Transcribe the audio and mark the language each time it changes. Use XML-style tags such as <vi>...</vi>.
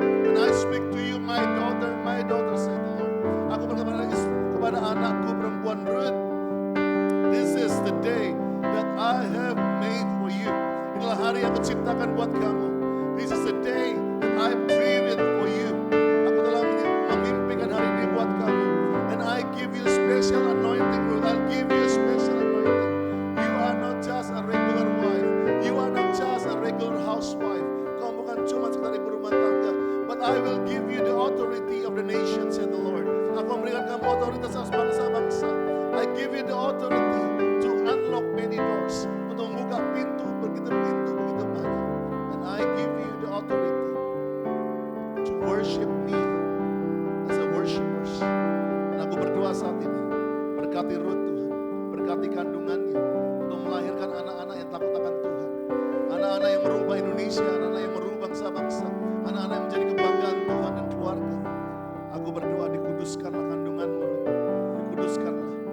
<en>And I speak to you, my daughter, said the Lord.</en> <id>Aku berkata kepada anakku perempuan</id> <en>Ruth, this is the day that I have made for you.</en> <id>Inilah hari yang aku ciptakan buat kamu.</id> <en>This is the day that I dreamed for you.</en> <id>Aku telah memimpikan hari ini buat kamu.</id> <en>And I give you special anointing, Ruth. I'll give you a special anointing. You are not just a regular wife. You are not just a regular housewife.</en> <id>Kamu bukan cuma sekedar ibu rumah tangga.</id> <en>But I will give you the authority of the nations, said the Lord.</en> <id>Aku memberikan kamu otoritas atas bangsa-bangsa.</id> <en>I give you the authority to unlock many doors.</en> <id>Untuk membuka pintu begitu banyak.</id> <en>And I give you the authority to worship me as a worshipers.</en> <id>Dan aku berdoa saat ini, berkati Ruth Tuhan, berkati kandungannya untuk melahirkan anak-anak yang takut akan Tuhan. Anak-anak yang merubah Indonesia, anak-anak yang merubah bangsa-bangsa, anak-anak yang menjadi kebanggaan Tuhan dan keluarga. Aku berdoa, dikuduskanlah kandunganmu, Ruth. Dikuduskanlah.</id>